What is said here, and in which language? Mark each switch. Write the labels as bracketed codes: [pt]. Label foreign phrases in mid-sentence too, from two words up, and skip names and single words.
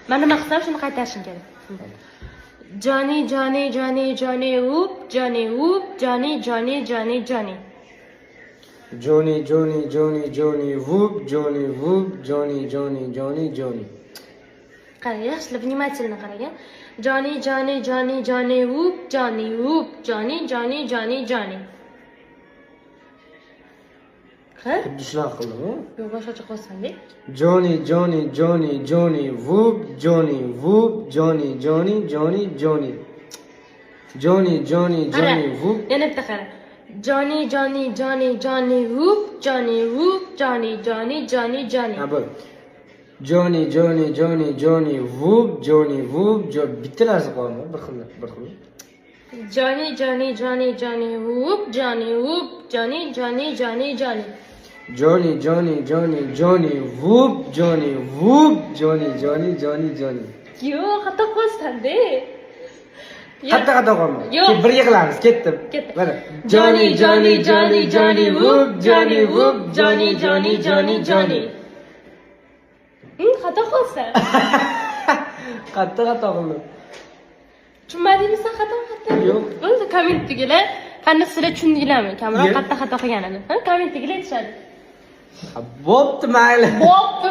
[uz] Men nima qilsam shuni qaytarishim kerak. [en] Johnny, Johnny, Johnny, Johnny, whoop, Johnny, whoop, Johnny, Johnny, Johnny, Johnny. Johnny, Johnny, Johnny, Johnny, whoop, Johnny, whoop, Johnny, Johnny, Johnny, Johnny. [uz] Qarang, yaxshilab vнимательно qarang. [en] Johnny, Johnny, Johnny, Johnny, whoop, Johnny, whoop, Johnny, Johnny, Johnny, Johnny. [uz] Ha? Xuddi shunaqa qildim-ku. Yo'q, boshqacha qilsam-dek. [en] Johnny, Johnny, Johnny, Johnny, whoop, Johnny, whoop, Johnny, Johnny, Johnny, Johnny. Johnny, Johnny, Johnny, whoop. [uz] Yana bitta qara. [en] Johnny, Johnny, Johnny, Johnny, whoop, Johnny, whoop, Johnny, Johnny, Johnny, Johnny. [uz] Ha bu. [en] Johnny, Johnny, Johnny, Johnny, whoop, Johnny, whoop, [uz] bitta narsa qoldi, bir xil. [en] Johnny, Johnny, Johnny, Johnny, whoop, Johnny, whoop, Johnny, Johnny, Johnny, Johnny. Johnny, Johnny, Johnny, Johnny, whoop, Johnny, whoop, Johnny, Johnny, Johnny, Johnny. [uz] Yo'q, xato qilsam-da. Qattiq qolma. Yo'q. Birga qilamiz, ketdim. Mana. [en] Johnny, Johnny, Johnny, Johnny, whoop, Johnny, whoop, Johnny, Johnny, Johnny, Johnny. [uz] Xato qilsa. Qattiq qildim. Tushunmadingmi sen xato? Yo'q. Bo'ldi, kommentdagilar qanday sizlar tushundinglarmi? Kamroq qattiq xato qilganini. Kommentdagilar aytishadi. Bo'pti, mayli.